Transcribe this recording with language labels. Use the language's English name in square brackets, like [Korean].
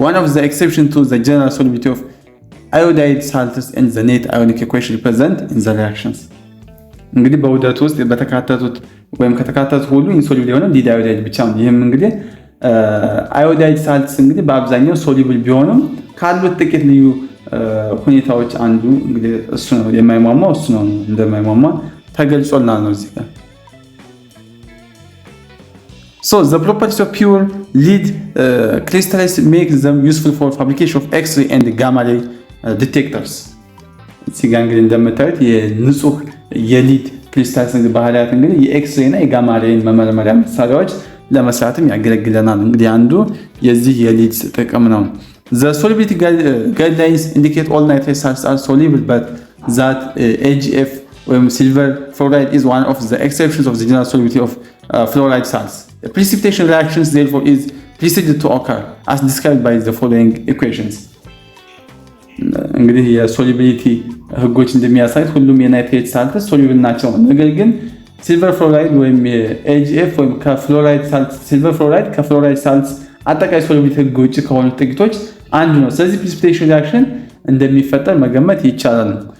[English] One of the exceptions to the general solubility of iodide salts and the net ionic equation present in the reactions. [Amharic] እንግዲህ በውህደቱ ውስጥ በተካተቱት ወይም ከተካተቱት ሁሉ ኢንሶሉብል የሆነው ሊድ አዮዳይድ ብቻ ነው። ይህም እንግዲህ አዮዳይድ ሳልትስ እንግዲህ በአብዛኛው ሶሉብል ቢሆንም ካሉት ጥቂት ልዩ ሁኔታዎች አንዱ እንግዲህ እሱ ነው የማይሟሟው እሱ ነው እንደማይሟሟ ተገልጾልናል ነው እዚህ ጋር። [English] So the properties of pure lead crystals make them useful for fabrication of X-ray and gamma ray detectors. [Amharic] እዚህ ጋር እንግዲህ እንደምታዩት የንጹህ የሊድ ክሪስታልስ ባህሪያት እንግዲህ የኤክስ-ሬይ እና የጋማ ሬይን መመርመሪያ መሳሪያዎች ለመስራትም ያገለግለናል። እንግዲህ አንዱ የዚህ የሊድ ጥቅም ነው። [English] The solubility guidelines indicate all nitrate salts are soluble but that AgF ወይም silver fluoride is one of the exceptions of the general solubility of fluoride salts. Precipitation reactions therefore is preceded to occur as described by the following equations. [Amharic] እንግዲህ የሶሉቢሊቲ ህጎች እንደሚያሳዩት ሁሉም የናይትሬት ሳልትስ ሶሉብል ናቸው። ነገር ግን ሲልቨር ፍሎራይድ ወይም AgF ወይም ከፍሎራይድ ሳልት ሲልቨር ፍሎራይድ ከፍሎራይድ ሳልትስ አጠቃላይ ሶሉቢሊቲ ህግ ውጭ ከሆኑ ጥቂቶች አንዱ ነው። ስለዚህ ፕሪሲፒቴሽን ሪአክሽን እንደሚፈጠር መገመት ይቻላል።